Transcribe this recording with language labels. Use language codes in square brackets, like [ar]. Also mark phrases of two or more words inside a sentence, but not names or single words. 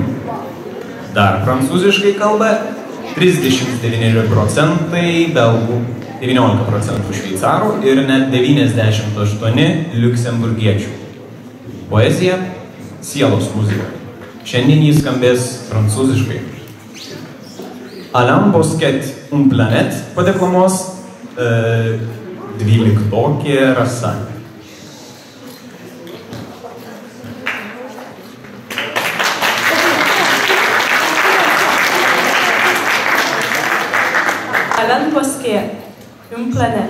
[lt] Dar prancūziškai kalba 39% belgų, 19% šveicarų ir net 98 liuksemburgiečių. Poezija – sielos muzika. Šiandien jis skambės prancūziškai. Alain Bosquet, Un planet, padeklamuos 12-okė rasa. [fr] Alain Bosquet, une planète.